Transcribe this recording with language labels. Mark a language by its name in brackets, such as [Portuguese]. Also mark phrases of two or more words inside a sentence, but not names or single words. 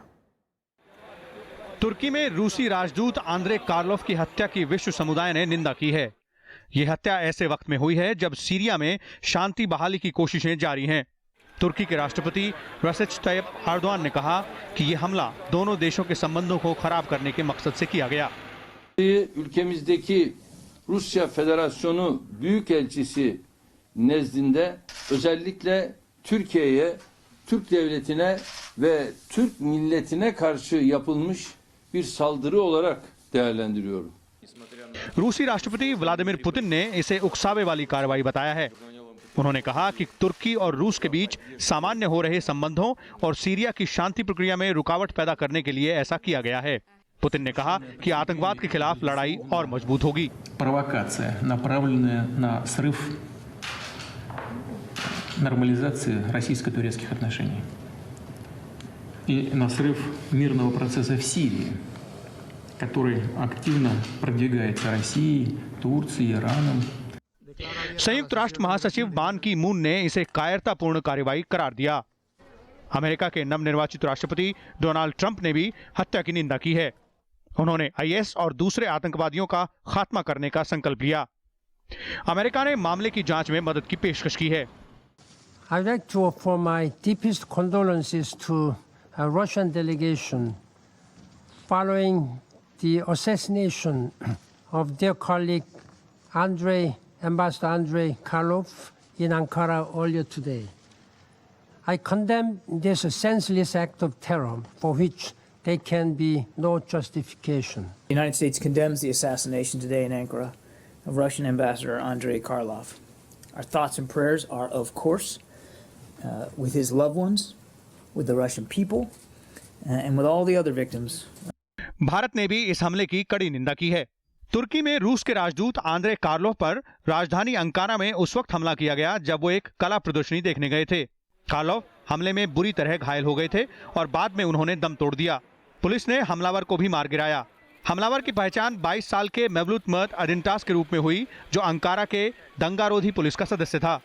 [Hindi] तुर्की में रूसी राजदूत आंद्रे कार्लोफ की हत्या की विश्व समुदाय ने निंदा की है। यह हत्या ऐसे वक्त में हुई है जब सीरिया में शांति बहाली की कोशिशें जारी हैं। तुर्की के राष्ट्रपति रेसिप तय्यप एर्दोगान ने कहा कि यह हमला दोनों देशों के संबंधों को खराब करने के मकसद से किया गया। [Turkish] Ülkemizdeki Rusya Federasyonu Büyükelçisi nezdinde özellikle Türkiye'ye, Türk devletine ve Türk milletine karşı yapılmış bir saldırı olarak değerlendiriyorum. [Hindi] रूसी राष्ट्रपति व्लादिमीर पुतिन ने इसे उकसावे वाली कार्रवाई बताया है। उन्होंने कहा कि तुर्की और रूस के बीच सामान्य हो रहे संबंधों और सीरिया की शांति प्रक्रिया में रुकावट पैदा करने के लिए ऐसा किया गया है। पुतिन ने कहा कि आतंकवाद के खिलाफ लड़ाई और मजबूत होगी। [Russian] Провокация, направленная на срыв нормализации российско-турецких отношений и на срыв мирного процесса в Сирии, который активно продвигается Россией, Турцией, Ираном. [Hindi] संयुक्त राष्ट्र महासचिव बान की मून ने इसे कायरतापूर्ण कार्रवाई करार दिया। अमेरिका के नवनिर्वाचित राष्ट्रपति डोनाल्ड ट्रंप ने भी हत्या की निंदा की है। उन्होंने आईएस और दूसरे आतंकवादियों का खात्मा करने का संकल्प लिया। अमेरिका ने मामले की जांच में मदद की पेशकश की है। [English] I'd like to offer my deepest condolences to a Russian delegation following the assassination of their colleague Ambassador Andrei Karlov in Ankara earlier today. I condemn this senseless act of terror for which there can be no justification. The United States condemns the assassination today in Ankara of Russian Ambassador Andrei Karlov. Our thoughts and prayers are, of course, with his loved ones, with the Russian people, and with all the other victims. [Hindi] भारत ने भी इस हमले की कड़ी निंदा की है। तुर्की में रूस के राजदूत आंद्रे कार्लोव पर राजधानी अंकारा में उस वक्त हमला किया गया जब वो एक कला प्रदर्शनी देखने गए थे। कार्लोव हमले में बुरी तरह घायल हो गए थे और बाद में उन्होंने दम तोड़ दिया। पुलिस ने हमलावर को भी मार गिराया। हमलावर की पहचान 22 साल के मेवलूत मर्द अदिंटास के रूप में हुई, जो अंकारा के दंगारोधी पुलिस का सदस्य था।